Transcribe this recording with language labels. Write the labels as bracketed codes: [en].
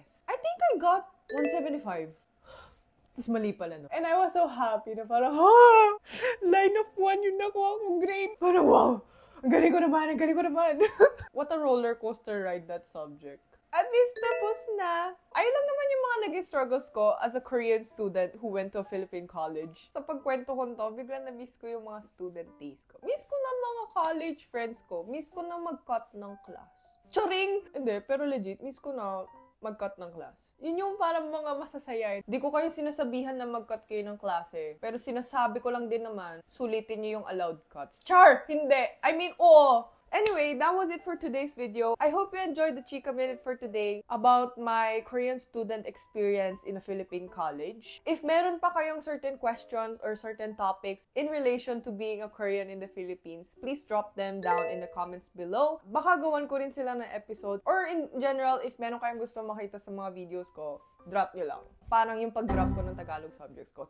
[en] I think I got 175. [tl] Tapos mali pala, no? [en] And I was so happy na parang, line of 1 yung nakuha kong grade. Parang, wow! [tl] Ang galing ko naman! [en] What a roller coaster ride that subject. [tl] At least tapos na. Ayun lang naman yung mga naging struggles ko as a Korean student who went to a Philippine college. Sa pagkwento ko to, biglang na-miss ko yung mga student days ko. Miss ko na mga college friends ko. Miss ko na mag-cut ng class. Choring! Hindi, pero legit, miss ko na mag-cut ng class. Yun yung parang mga masasaya. Di ko kayo sinasabihan na mag-cut kayo ng klase. Pero sinasabi ko lang din naman, sulitin nyo yung allowed cuts. Char! Hindi! I mean, oo! [en] Anyway, that was it for today's video. I hope you enjoyed the Chika Minute for today about my Korean student experience in a Philippine college. If meron pa kayong certain questions or certain topics in relation to being a Korean in the Philippines, please drop them down in the comments below. [tl] Baka gawan ko rin sila ng episode. Or in general, if meron kayong gusto makita sa mga videos ko, drop nyo lang. Parang yung pag-drop ko ng Tagalog subjects ko.